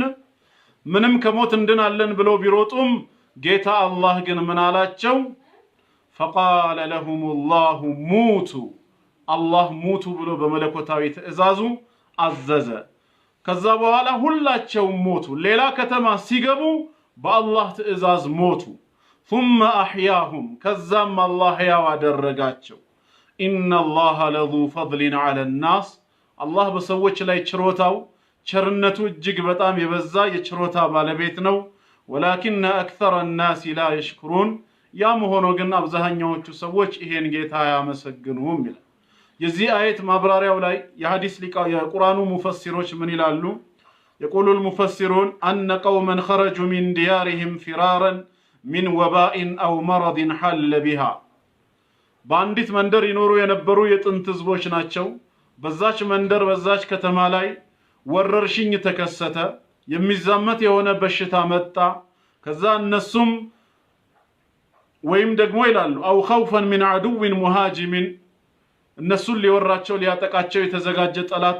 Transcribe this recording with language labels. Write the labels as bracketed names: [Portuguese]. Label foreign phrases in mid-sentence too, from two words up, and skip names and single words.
[Amharic] ምንም ከሞት እንድናለን ብለው ቢሮጡም ጌታ አላህ ግን ምን አላቸው? [Arabic] فقال لهم الله موتوا፣ [Amharic] አላህ ሙቱ ብሎ በመለኮታዊ ትእዛዙ አዘዘ። ከዛ በኋላ ሁላቸውም ሞቱ። ሌላ ከተማ ሲገቡ በአላህ ትእዛዝ ሞቱ። [Arabic] ثم أحياهم፣ [Amharic] ከዛም አላህ ሕያው አደረጋቸው። [Arabic] إن الله لذو فضل على الناس፣ [Amharic] አላህ በሰዎች ላይ ችሮታው ቸርነቱ እጅግ በጣም የበዛ የችሮታ ባለቤት ነው። [Arabic] ولكن أكثر الناس لا يشكرون፣ [Amharic] ያም ሆኖ ግን አብዛኛዎቹ ሰዎች ይሄን ጌታ አያመሰግኑም ይላል። የዚህ አየት ማብራሪያው ላይ የሐዲስ የቁርአኑ ሙፈሲሮች ምን ይላሉ? [Arabic] የቁሉ المفسرون أن قوما خرجوا من ديارهم فرارا من وباء أو مرض حل بها، [Amharic] በአንዲት መንደር ይኖሩ የነበሩ የጥንት ህዝቦች ናቸው። በዛች መንደር በዛች ከተማ ላይ ወረርሽኝ ተከሰተ፣ የሚዛመት የሆነ በሽታ መጣ። ከዛ እነሱም ወይም ደግሞ ይላሉ [Arabic] أو خوفا من عدو مهاجم፣ [Amharic] እነሱን ሊወራቸው ሊያጠቃቸው የተዘጋጀ ጠላት